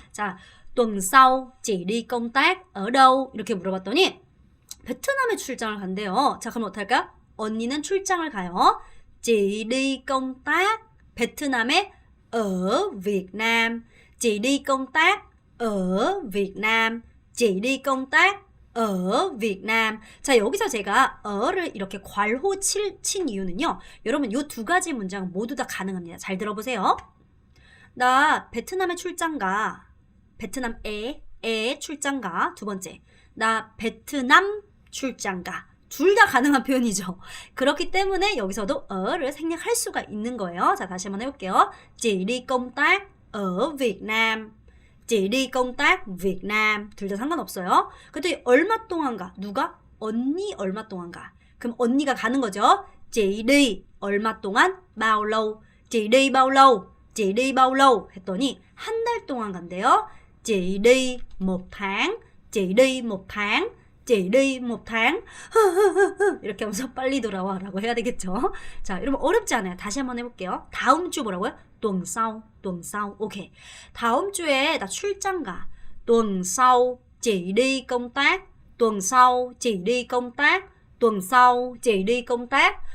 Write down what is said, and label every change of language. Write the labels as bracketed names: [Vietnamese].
[Korean] 자, [Vietnamese] tuần sau chị đi công tác ở đâu [Korean] 이렇게 물어봤더니 베트남에 출장을 간대요. 자, 그럼 어떻게 할까요? 언니는 출장을 가요. [Vietnamese] chị đi công tác [Korean] 베트남에 [Vietnamese] ở Việt Nam. chị đi công tác ở Việt Nam. chị đi công tác ở Việt Nam. [Korean] 자, 여기서 제가 어를 이렇게 괄호 친 이유는요. 여러분, 이 두 가지 문장 모두 다 가능합니다. 잘 들어보세요. 나 베트남에 출장 가. 베트남에 출장 가. 두 번째, 나 베트남 출장 가. 둘 다 가능한 표현이죠. 그렇기 때문에 여기서도 어를 생략할 수가 있는 거예요. 자, 다시 한번 해볼게요. [Vietnamese] chị đi công tác ở Việt Nam. chị đi công tác Việt Nam. [Korean] 둘 다 상관없어요. 그때 얼마 동안 가? 누가? 언니 얼마 동안 가? 그럼 언니가 가는 거죠. [Vietnamese] chị đi [Korean] 얼마 동안? [Vietnamese] bao lâu? chị đi bao lâu? chị đi bao lâu? [Korean] 했더니 한 달 동안 간대요. [Vietnamese] chị đi một tháng. chị đi một tháng. chỉ đi một tháng. [Korean] 이렇게 하면서 빨리 돌아와 라고 해야 되겠죠. 자, 여러분 어렵지 않아요. 다시 한번 해볼게요. 다음 주 뭐라고요? [Vietnamese] tuần sau, tuần sau. [Korean] 오케이. 다음 주에 나 출장 가. [Vietnamese] tuần sau chỉ đi công tác. tuần sau chỉ đi công tác. tuần sau chỉ đi công tác.